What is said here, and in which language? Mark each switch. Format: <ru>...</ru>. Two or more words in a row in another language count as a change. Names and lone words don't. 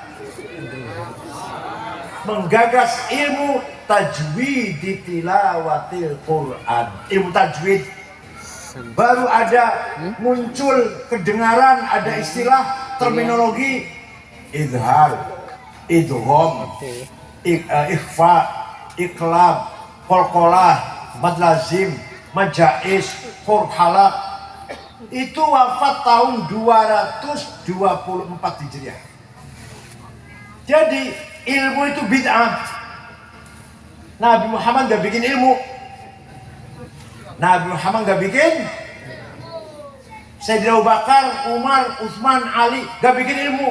<id>Menggagas ilmu tajwid di tilawatil Quran. Ilmu tajwid baru ada muncul kedengaran, ada istilah terminologi idhar, idgham, ikhfa, iqlab, kolkolah, madlazim, majais, furhalak. Itu wafat tahun 224 Hijriah. Jadi ilmu itu bid'ah. Nabi Muhammad gak bikin ilmu. Nabi Muhammad gak bikin. Sayyidina Abu Bakar, Umar, Utsman, Ali gak bikin ilmu.</id>